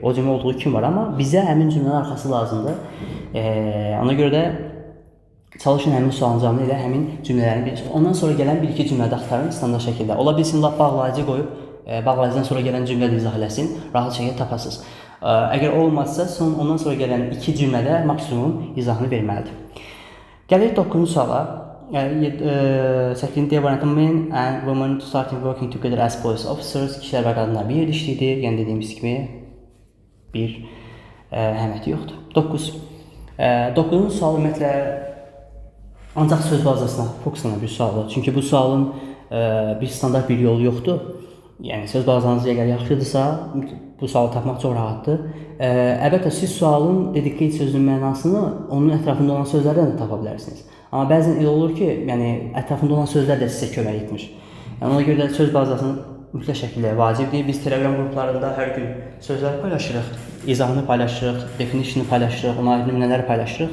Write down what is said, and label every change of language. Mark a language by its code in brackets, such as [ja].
[az] O cümlə olduğu kimi var, amma bizə həmin cümlənin arxası lazımdır. Ona görə də çalışın həmin sualın cavabını ilə həmin cümlələrin ondan sonra gələn bir-iki cümlədə axtarın standart şəkildə. Ola bilsin, lap bağlayıcı qoyub, bağlayıcıdan sonra gələn cümlə də izah eləsin, rahat şəkildə tapasınız. Əgər olmazsa, ondan sonra gələn 2 cümlədə maksimum izahını verməlidir. Gəlirik 9-cu suala. 8-ci variantı [en] men and women starting working together as police officers. [az] Kişilər və qadınlar bir yerdə işləyirdi. Yəni dediyimiz kimi bir əhəmiyyəti yoxdur. 9. 9-cu sual ümumiyyətlə ancaq söz bazasına fokuslanan bir sualdır. Çünki bu sualın bir standart bir yolu yoxdur. Yəni söz bazanız əgər yaxşıdırsa, bu sualı tapmaq çox rahatdır. Əlbəttə siz sualın dedicate sözünün mənasını onun ətrafında olan sözlərdən də tapa bilərsiniz. Amma bəzən elə olur ki, yəni ətrafında olan sözlər də sizə kömək etmir. Yəni ona görə də söz bazasının mütləq şəkildə vacibdir. Biz Telegram qruplarında hər gün sözlər paylaşırıq, izahını paylaşırıq, definition'ı paylaşırıq, ona aid nümunələri paylaşırıq.